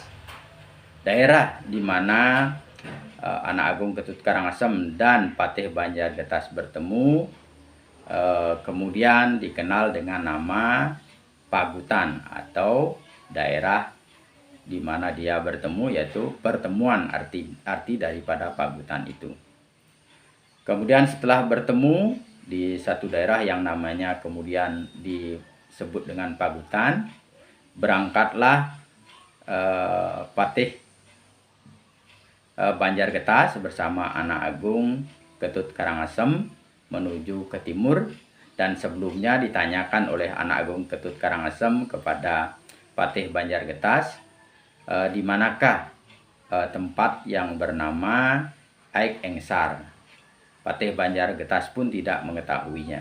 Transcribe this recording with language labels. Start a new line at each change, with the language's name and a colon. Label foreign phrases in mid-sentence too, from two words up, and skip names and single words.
Indonesian: Daerah di mana Anak Agung Ketut Karangasem dan Patih Banjargetas bertemu kemudian dikenal dengan nama Pagutan atau daerah di mana dia bertemu, yaitu pertemuan, arti daripada Pagutan itu. Kemudian setelah bertemu di satu daerah yang namanya kemudian disebut dengan Pagutan, berangkatlah Patih Banjargetas bersama Anak Agung Ketut Karangasem menuju ke timur. Dan sebelumnya ditanyakan oleh Anak Agung Ketut Karangasem kepada Patih Banjargetas, di manakah tempat yang bernama Aik Engsar. Patih Banjargetas pun tidak mengetahuinya.